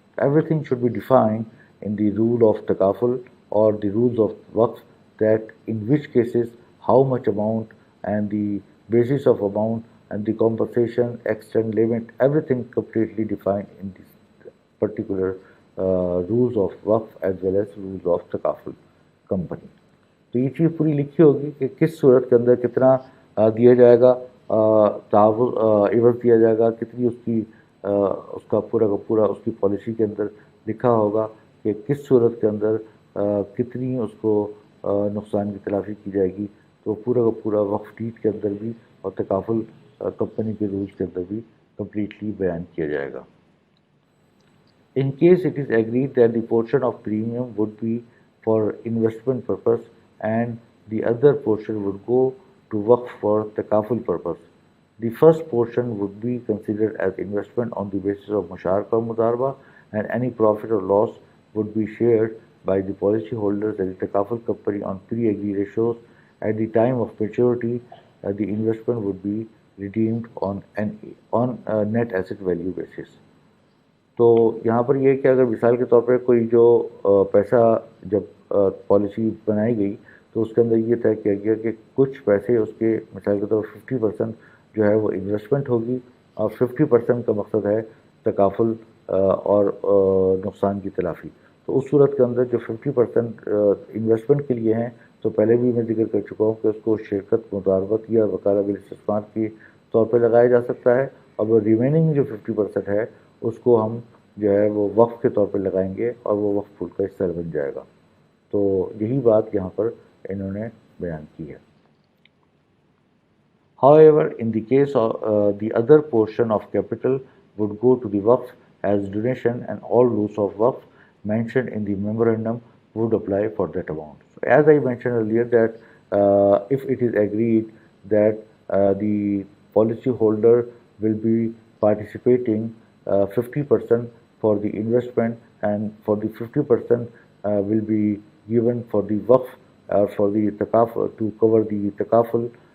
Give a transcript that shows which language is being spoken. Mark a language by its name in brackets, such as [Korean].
[English] Everything should be defined in the rule of Takaful or the rules of Waqf, that in which cases how much amount and the basis of amount and the compensation, extent, limit, everything completely defined in this particular rules of Waqf as well as rules of Takaful company. [Urdu] تو یہ چیز پوری لکھی ہوگی کہ کس صورت کے اندر کتنا دیا جائے گا، عوض دیا جائے گا، کتنی اس کا پورا اس کی پالیسی کے اندر لکھا ہوگا کہ کس صورت کے اندر کتنی اس کو نقصان کی تلافی کی جائے گی. تو پورا کا پورا وقف ڈیڈ کے اندر بھی اور تکافل کمپنی کے رولز کے اندر بھی کمپلیٹلی بیان کیا جائے گا. [English] In case it is agreed that the portion of premium would be for investment purpose and the other portion would go to Waqf for takaful purpose, the first portion would be considered as investment on the basis of musharaka or mudarba, and any profit or loss would be shared by the policy holders and the takaful company on pre-agreed ratios. At the time of maturity, the investment would be redeemed on net asset value basis. [Urdu] تو یہاں پر یہ کہ اگر مثال کے طور پر کوئی جو پیسہ جب پالیسی بنائی گئی تو اس کے اندر یہ طے کیا گیا کہ کچھ پیسے اس کے مثال کے طور پر 50% جو ہے وہ انویسٹمنٹ ہوگی، اور 50% کا مقصد ہے تکافل اور نقصان کی تلافی. تو اس صورت کے اندر جو 50% انویسٹمنٹ کے لیے ہیں تو پہلے بھی میں ذکر کر چکا ہوں کہ اس کو شرکت مداربت یا وکالہ بالاستثمار کے طور پہ لگایا جا سکتا ہے، اور وہ ریمیننگ جو 50% ہے اس کو ہم جو ہے وہ وقف کے طور پہ لگائیں گے اور وہ وقف پول کا حصہ بن جائے گا. تو یہی بات یہاں پر انہوں نے بیان کی ہے. [English] However, in the case of the other portion of capital would go to the Waqf as donation, and all rules of Waqf mentioned in the memorandum would apply for that amount. So, as I mentioned earlier, that if it is agreed that the policy holder will be participating 50% for the investment, and for the 50% will be given for the Waqf for the takaful, to cover the takaful.